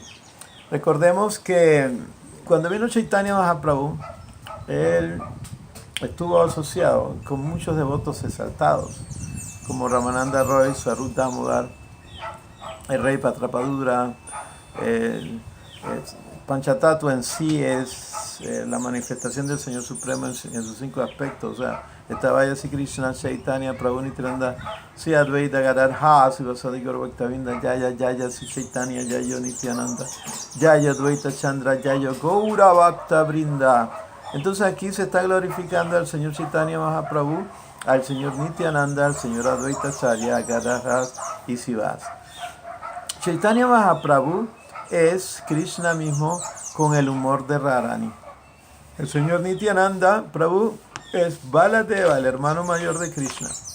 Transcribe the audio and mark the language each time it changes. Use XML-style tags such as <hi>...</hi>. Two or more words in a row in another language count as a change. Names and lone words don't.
<es>Recordemos que cuando vino Chaitanya Mahaprabhu, él estuvo asociado con muchos devotos exaltados, como Ramananda Roy, Swarup Damodar, el rey Patrapadura. Panchatattva en sí es la manifestación del Señor Supremo en sus 5 aspectos. O sea, estaba Sri Krishna, Chaitanya, Prabhu Nityananda, Sri Advaita Gadadhar, Sri Vasadi Gaura Bhaktavinda, Jaya Sri Chaitanya, Jaya Nityananda, Jaya Advaita Chandra, Jaya Gaura Bhaktavinda. Entonces aquí se está glorificando al Señor Chaitanya Mahaprabhu, al Señor Nityananda, al Señor Advaita Acharya, Gadadhar y Sivas. Chaitanya Mahaprabhu es Krishna mismo con el humor de Radharani. El Señor Nityananda Prabhu es Baladeva, el hermano mayor de Krishna.</es>